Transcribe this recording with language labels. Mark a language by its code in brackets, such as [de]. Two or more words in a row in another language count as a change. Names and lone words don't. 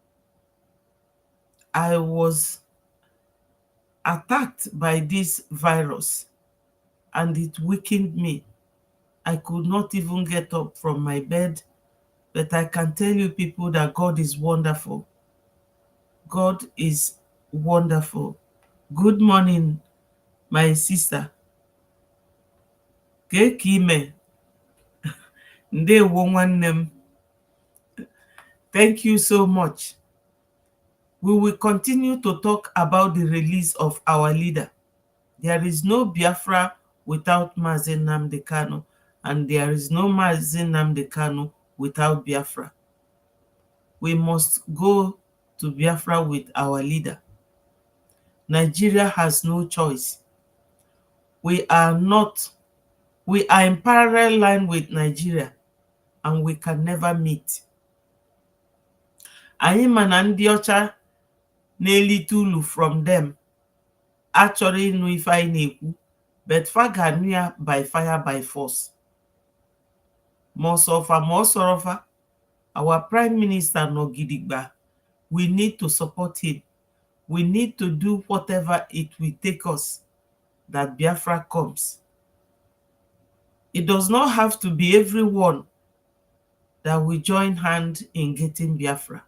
[en] I was attacked by this virus and it weakened me. I could not even get up from my bed, but I can tell you people that God is wonderful. God is wonderful. Good morning, my sister. Kekime. [ig] Ndewo nwanne m. [en] Thank you so much. We will continue to talk about the release of our leader. There is no Biafra without Mazi Nnamdi Kanu, and there is no Mazi Nnamdi Kanu without Biafra. We must go to Biafra with our leader. Nigeria has no choice. We are in parallel line with Nigeria, and we can never meet. [ig] Anyị ma na ndị ọcha na-elite ulu [en] from them [ig] achọrọ ịnụ ife anyị na-ekwu, but fa ga-anụ ya [en] by fire by force. [ig] Ma ọsọfa ma ọsọrọfa, [en] our Prime Minister [ig] nọ gidigba. [en] We need to support him. We need to do whatever it will take us that Biafra comes. It does not have to be everyone that will join hand in getting Biafra.